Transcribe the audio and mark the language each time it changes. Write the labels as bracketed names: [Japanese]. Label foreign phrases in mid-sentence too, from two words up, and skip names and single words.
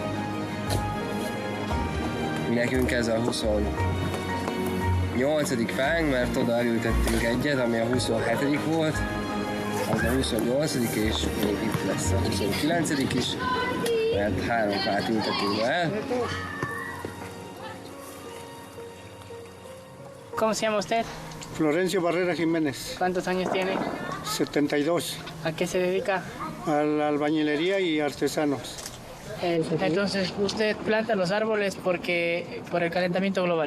[Hungarian] Nekünk ez a 28. fánk, mert oda elültettünk egyet, ami a 27. volt, az a 28. és még itt lesz a 29. is, mert 3 fát ültetünk el. [Spanish] ¿Cómo se llama usted? Florencio Barrera Jiménez, ¿Cuántos años tiene? 72, ¿A qué se dedica? a la albañilería y artesanos. Entonces, usted planta los árboles por el calentamiento global.